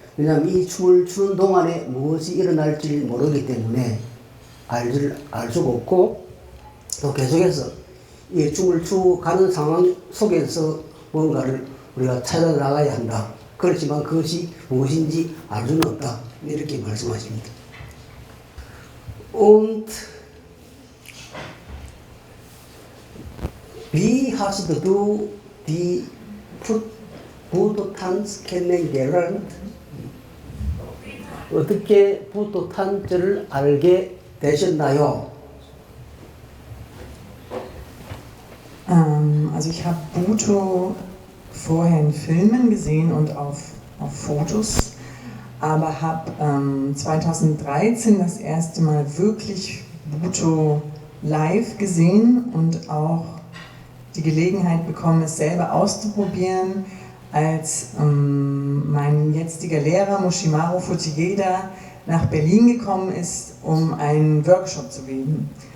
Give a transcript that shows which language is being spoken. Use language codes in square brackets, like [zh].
[ko] 왜냐하면 이 춤을 추는 동안에 무엇이 일어날지 모르기 때문에 알 수가 없고 또 계속해서 이 춤을 추고 가는 상황 속에서 뭔가를 우리가 찾아 나가야 한다. 그렇지만 그것이 무엇인지 알 수는 없다. 이렇게 말씀하십니다. [de] Und wie hast du die Fototanz kennengelernt? [ko] 어떻게 포토탄즈를 알게 되셨나요? [de] Also ich habe Buto vorher in Filmen gesehen und auf Fotos, aber habe 2013 das erste Mal wirklich Buto live gesehen und auch die Gelegenheit bekommen, es selber auszuprobieren, als mein jetziger Lehrer Mushimaru Fujieda nach Berlin gekommen ist, um einen Workshop zu geben.